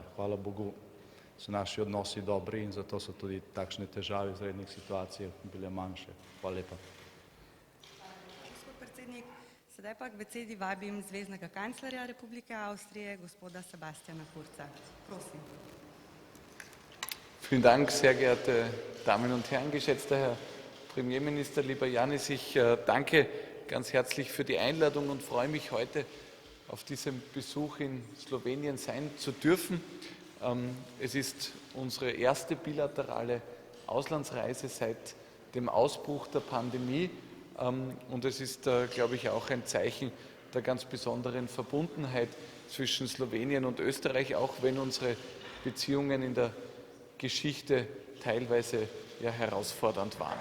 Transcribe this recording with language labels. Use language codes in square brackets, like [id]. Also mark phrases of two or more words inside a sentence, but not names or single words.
[sl] Hvala Bogu so naši odnosi dobri in zato so tudi takšne težave v izrednih situacijah bile manjše. Hvala lepa. Gospod predsednik, sedaj pa k besedi vabim zveznega kanclerja Republike Avstrije, gospoda Sebastiana Kurza. Prosim. [de] Vielen Dank, sehr geehrte Damen und Herren, geschätzter Herr Premierminister, lieber Yanis. Ich danke ganz herzlich für die Einladung und freue mich, heute auf diesem Besuch in Slowenien sein zu dürfen. Es ist unsere erste bilaterale Auslandsreise seit dem Ausbruch der Pandemie und es ist, glaube ich, auch ein Zeichen der ganz besonderen Verbundenheit zwischen Slowenien und Österreich, auch wenn unsere Beziehungen in der Geschichte teilweise ja herausfordernd waren.